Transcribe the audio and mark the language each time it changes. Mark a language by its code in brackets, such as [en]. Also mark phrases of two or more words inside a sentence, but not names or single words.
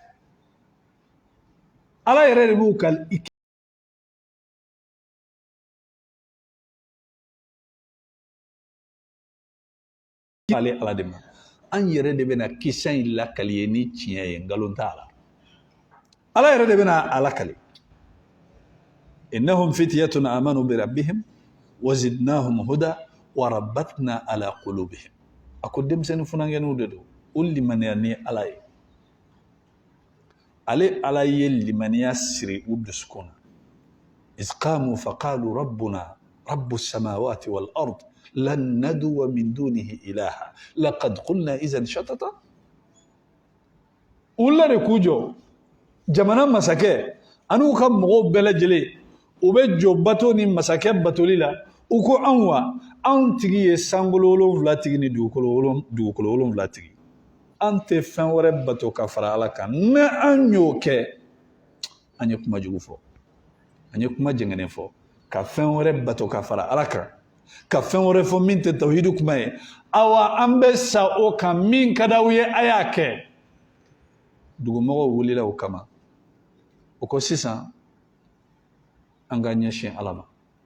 [bm] ala yɛrɛ de b'u ka ale ala de ma an yɛrɛ de bɛna kisa in lakali ye ni tiɲɛ ye ngalon t'a la ala yɛrɛ de bɛna a lakali [ar] إنهم فتية آمنوا بربهم وزدناهم هدى وربطنا على قلوبهم [bm] a ko denmisɛnnin funangɛniw de don o limaniya ni ala ye ale ala ye limaniya siri u dusukun na [ar] إذ قاموا فقالوا ربنا رب السماوات والأرض لن ندعو من دونه إلها لقد قلنا إذا شططا. [bm] Ulla de kujo jamana masakɛ anu ka mɔgɔw bɛɛ lajɛlen u bɛ jɔ bato ni masakɛ batoli la u ko anw wa anw tigi ye sankolo 7 tigi ni dugukolo 7 tigi an tɛ fɛn wɛrɛ bato ka fara Ala kan ni an y'o kɛ an ye kuma jugu fɔ an ye kuma jɛngɛnen fɔ ka fɛn wɛrɛ bato ka fara Ala kan ka fɛn wɛrɛ fɔ min tɛ tawhidu kuma ye awa an bɛ sa o kan min ka d'aw ye a y'a kɛ dugumɔgɔw wulila o kama o ko sisan an ka ɲɛsin Ala ma